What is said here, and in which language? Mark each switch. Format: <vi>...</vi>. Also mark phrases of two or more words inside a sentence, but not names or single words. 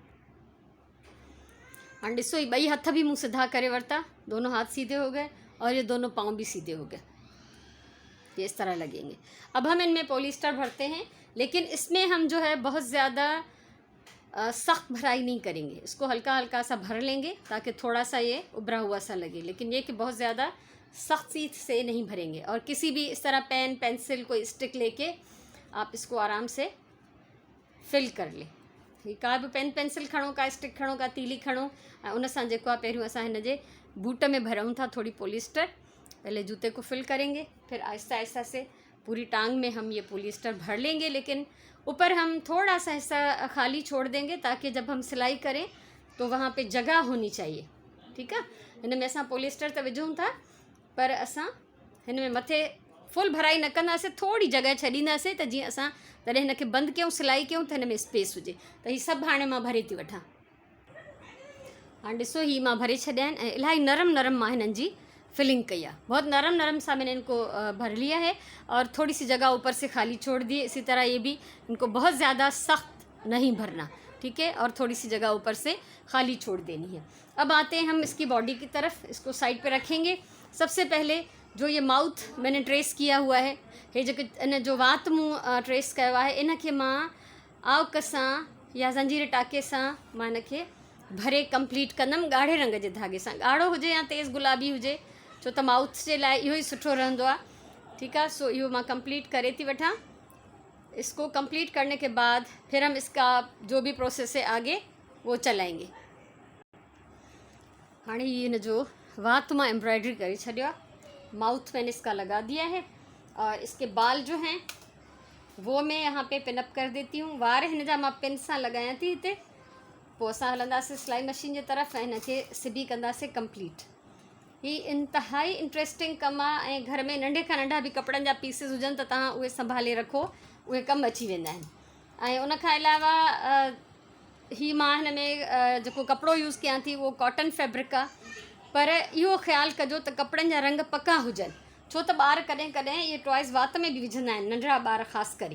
<sd>हाँ ॾिसो, ये ॿई हथ भी मुँह सीधा करे वरता,</sd> <ur>دونوں ہاتھ سیدھے ہو گئے اور یہ دونوں پاؤں بھی سیدھے ہو گئے. یہ اس طرح لگیں گے. اب ہم ان میں پولیسٹر بھرتے ہیں، لیکن اس میں ہم جو ہے بہت زیادہ سخت بھرائی نہیں کریں گے، اس کو ہلکا ہلکا سا بھر لیں گے تاکہ تھوڑا سا یہ ابھرا ہوا سا لگے، لیکن یہ کہ بہت زیادہ سختی سے نہیں بھریں گے. اور کسی بھی اس طرح</ur> <en>pen pencil</en> <ur>کوئی اسٹک لے کے آپ اس کو آرام سے فل کر لیں.</ur> <sd>का भी</sd> <en>pen pencil</en> <sd>खणो, का स्टिक खणो, का तीली खणो, उन सां जेको आहे पहिरियों असां हिन जे बूट में भरूं था थोड़ी पॉलिएस्टर।</sd> <ur>پہلے جوتے کو فل کریں گے، پھر آہستہ آہستہ سے پوری ٹانگ میں ہم یہ پولیسٹر بھر لیں گے، لیکن اوپر ہم تھوڑا سا حصہ خالی چھوڑ دیں گے تاکہ جب ہم سلائی کریں تو وہاں پہ جگہ ہونی چاہیے. ٹھیک ہے,</ur> <sd>हिन में असां पॉलिएस्टर तो विझूं था, पर असां हिन में मथे फुल भराई न कंदासीं, थोड़ी जगह छॾींदासीं त जीअं असां तॾहिं हिन खे बंदि कयूं, सिलाई कयूं त हिन में स्पेस हुजे। त हीअ सभु हाणे मां भरे थी वठां। हाँ ॾिसो, ही मां भरे छॾिया आहिनि ऐं इलाही नरम मां हिननि जी फिलिंग कई है।</sd> <ur>بہت نرم سا میں نے ان کو بھر لیا ہے اور تھوڑی سی جگہ اوپر سے خالی چھوڑ دی. اسی طرح یہ بھی، ان کو بہت زیادہ سخت نہیں بھرنا، ٹھیک ہے، اور تھوڑی سی جگہ اوپر سے خالی چھوڑ دینی ہے. اب آتے ہیں ہم اس کی باڈی کی طرف، اس کو سائیڈ پہ رکھیں گے. سب سے پہلے جو یہ ماؤتھ میں نے ٹریس کیا ہوا ہے، یہ جو</ur> <sd>इन जो वात</sd> <ur>منہ ٹریس کیا ہوا ہے,</ur> <sd>इन खे मां आवक सां या ज़ंजीर टाके सां मां इन खे भरे कंप्लीट कंदमि ॻाढ़े रंग जे धागे सां, ॻाढ़ो हुजे या तेज़ गुलाबी हुजे, छो त माउथ जे लाइ इहो ई सुठो रहंदो आहे।</sd> <ur>ٹھیک ہے,</ur> <sd>सो इहो मां कंप्लीट करे थी वठां।</sd> <ur>اس کو کمپلیٹ کرنے کے بعد پھر ہم اس کا جو بھی پروسیس ہے آگے وہ چلائیں گے.</ur> <sd>हाँ, ये न जो वात मां एम्ब्रॉयडरी करे छॾियो,</sd> <ur>ماؤتھ میں نے اس کا لگا دیا ہے اور اس کے بال جو ہیں وہ میں یہاں پہ پن اپ کر دیتی ہوں.</ur> <sd>वार हिन जा मां पिन सां लगायां थी हिते, पोइ असां हलंदासीं सिलाई मशीन जे तरफ़ ऐं हिन खे सिबी कंदासीं कंप्लीट। ही इंतहाई इंट्रस्टिंग कमु आहे ऐं घर में नंढे खां नंढा भी कपड़नि जा पीसिस हुजनि त तव्हां उहे संभाले रखो, उहे कमु अची वेंदा आहिनि। ऐं उन खां अलावा ही मां हिन में जेको कपिड़ो यूज़ कयां थी उहो</sd> <en>cotton fabric</en> <sd>आहे, पर इहो ख़्यालु कजो त कपिड़नि जा रंग पका हुजनि, छो त ॿार कॾहिं कॾहिं इहे टॉइस वात में बि विझंदा आहिनि, नंढड़ा ॿार ख़ासि करे।</sd>